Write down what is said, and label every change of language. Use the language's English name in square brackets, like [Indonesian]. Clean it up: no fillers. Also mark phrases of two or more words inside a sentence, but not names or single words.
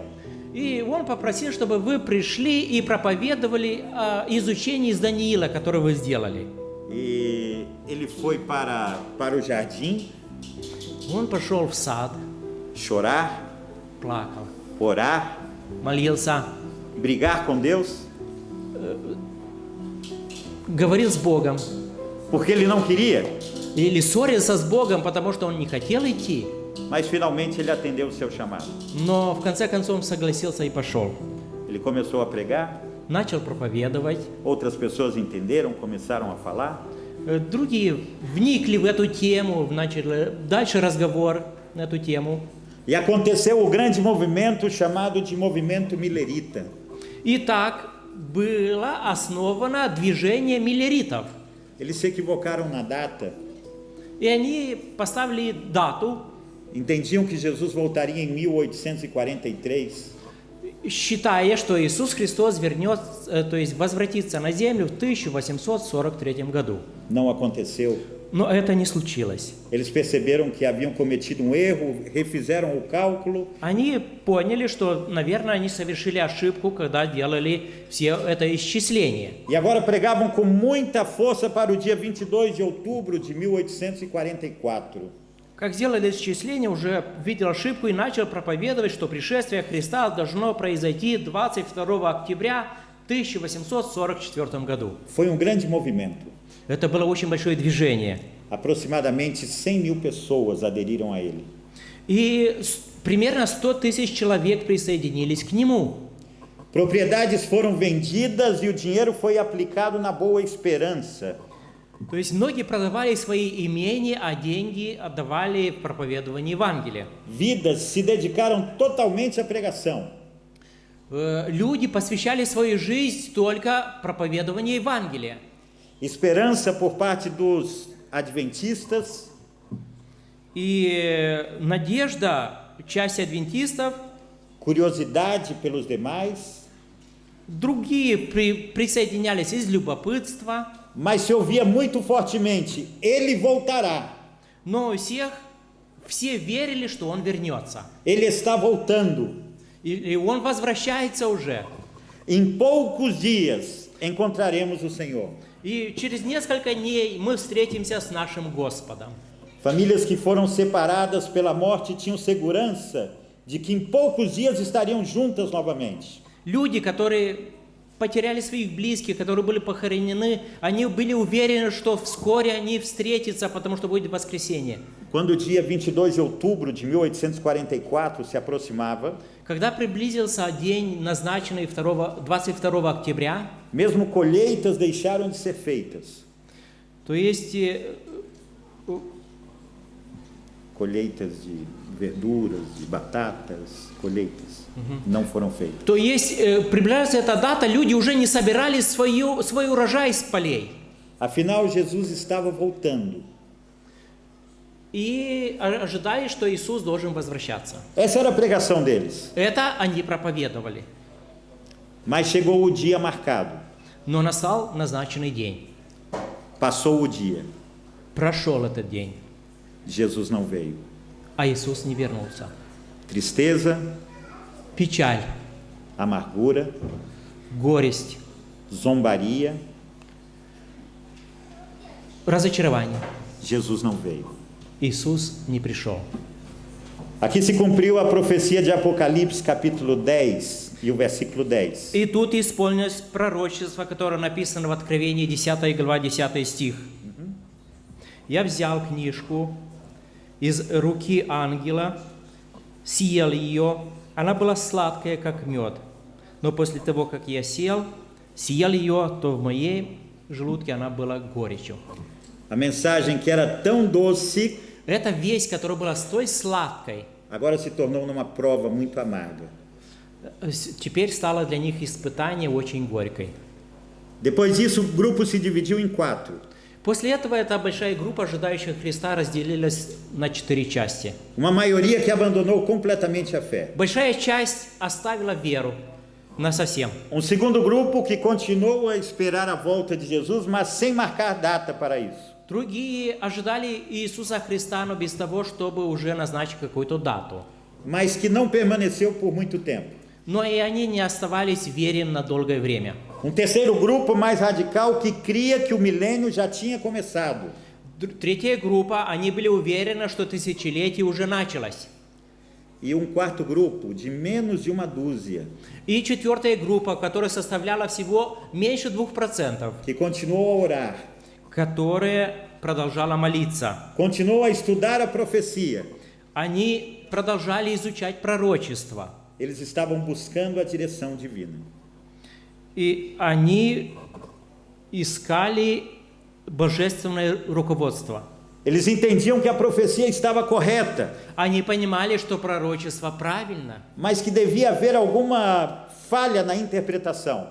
[Russian] И он попросил, чтобы вы пришли и проповедовали о изучении из Даниила, которое вы сделали. [Portuguese] E ele foi para o jardim [Russian] Он пошел в сад, [Portuguese] chorar, [Russian] плакал, [Portuguese] orar, [Russian] молился, [Portuguese] brigar com Deus, [Russian] говорил с Богом. [Portuguese] porque ele não queria, [Russian] Или ссорился с Богом, потому что он не хотел идти. [Portuguese] mas finalmente ele atendeu o seu chamado. [Russian] Но в конце концов он согласился и пошел. [Portuguese] Ele começou a pregar, [Russian] Начал проповедовать. [Portuguese] outras pessoas entenderam, começaram a falar, [Russian] Другие вникли в эту тему, начали дальше разговор на эту тему. [Portuguese] e aconteceu o grande movimento chamado de movimento millerita. [Russian] И так было основано движение миллеритов. [Portuguese] Eles se equivocaram na data, [Russian] И они поставили дату, [Portuguese] entendiam que Jesus voltaria em 1843, [Russian] считая, что Иисус Христос вернется, то есть возвратится на землю в 1843 году. [Portuguese] não aconteceu. [Russian] Но это не случилось. [Portuguese] Eles perceberam que haviam cometido um erro, refizeram o cálculo [Russian] Они поняли, что, наверное, они совершили ошибку, когда делали все это исчисление. [Portuguese] e agora pregavam com muita força para o dia 22 de outubro de 1844. [Russian] Как сделали исчисление, уже видел ошибку и начал проповедовать, что пришествие Христа должно произойти 22 октября 1844 году. [Portuguese] Foi um grande movimento. [Russian] Это было очень большое движение. [Portuguese] Aproximadamente 100.000 pessoas aderiram a ele. [Russian] И примерно 100 тысяч человек присоединились к нему. [Portuguese] Propriedades foram vendidas e o dinheiro foi aplicado na Boa Esperança. [Russian] То есть многие продавали свои имения, а деньги отдавали в проповедование Евангелия. [Portuguese] Vidas se dedicaram totalmente à pregação. [Russian] Люди посвящали свою жизнь только проповедованию Евангелия. [Portuguese] Esperança por parte dos adventistas, [Russian] И надежда части адвентистов, [Portuguese] curiosidade pelos demais, [Russian] другие присоединялись из любопытства, [Portuguese] mas se ouvia muito fortemente: ele voltará, [Russian] но все верили, что он вернется. [Portuguese] ele está voltando. [Russian] И он возвращается уже. [Portuguese] Em poucos dias encontraremos o Senhor. [Russian] И через несколько дней мы встретимся с нашим Господом. [Portuguese] Famílias que foram separadas pela morte tinham segurança de que em poucos dias estariam juntas novamente. [Russian] Люди, которые потеряли своих близких, которые были похоронены, они были уверены, что вскоре они встретятся, потому что будет воскресенье. [Portuguese] Quando o dia 22 de outubro de 1844 se aproximava, [Russian] Когда приблизился день, назначенный 22 октября, [Portuguese] mesmo colheitas deixaram de ser feitas. [Russian] то есть [Portuguese] Colheitas de verduras, de batatas, colheitas não foram feitas. [Russian] приближается эта дата, люди уже не собирали свой урожай с полей. [Portuguese] Afinal, Jesus estava voltando. [Russian] И ожидали, что Иисус должен возвращаться. [Portuguese] Essa era a pregação deles. [Russian] Это они проповедовали. [Portuguese] Mas chegou o dia marcado. [Russian] Но настал назначенный день. [Portuguese] Passou o dia. [Russian] Прошел этот день, [Portuguese] Jesus não veio. [Russian] а Иисус не вернулся. [Portuguese] Tristeza, [Russian] Печаль, [Portuguese] amargura, [Russian] горесть, [Portuguese] zombaria. [Russian] разочарование. [Portuguese] Jesus não veio. [Russian] Иисус не пришел. [Portuguese] Aqui se cumpriu a profecia de Apocalipse, capítulo 10 e o versículo 10. [Russian] И тут исполнилось пророчество, которое написано в Откровении 10 глава, 10 стих. «Я взял книжку из руки ангела, съел ее, она была сладкая, как мед. Но после того, как я съел ее, то в моей желудке она была горечью». [Portuguese] A mensagem que era tão doce, [Russian] Эта весть, которая была столь сладкой, [Portuguese] agora se tornou numa prova muito amarga. [Russian] теперь стала для них испытание очень горькой. [Portuguese] Depois disso, o grupo se dividiu em 4. [Russian] После этого эта большая группа ожидающих Христа разделилась на 4 части. [Portuguese] Uma maioria que abandonou completamente a fé. [Russian] Большая часть оставила веру насовсем. [Portuguese] Um segundo grupo que continuou a esperar a volta de Jesus, mas sem marcar data para isso. [Russian] Другие ожидали Иисуса Христа, но без того, чтобы уже назначить какую-то дату. [Portuguese] Mas que não permaneceu por muito tempo. [Russian] Но и они не оставались в вере на долгое время. [Portuguese] Um terceiro grupo mais radical que cria que o milênio já tinha começado. [Russian] Третья группа, они были уверены, что тысячелетие уже началось. [Portuguese] E um quarto grupo de menos de uma dúzia, [Russian] И четвертая группа, которая составляла всего меньше 2%, [Portuguese] que continuou a orar, [Russian] которая продолжала молиться. [Portuguese] continuou a estudar a profecia. [Russian] Они продолжали изучать пророчество. [Portuguese] Eles estavam buscando a direção divina. [Russian] И они искали божественное руководство. [Portuguese] Eles entendiam que a profecia estava correta, [Russian] Они понимали, что пророчество правильно, [Portuguese] mas que devia haver alguma falha na interpretação.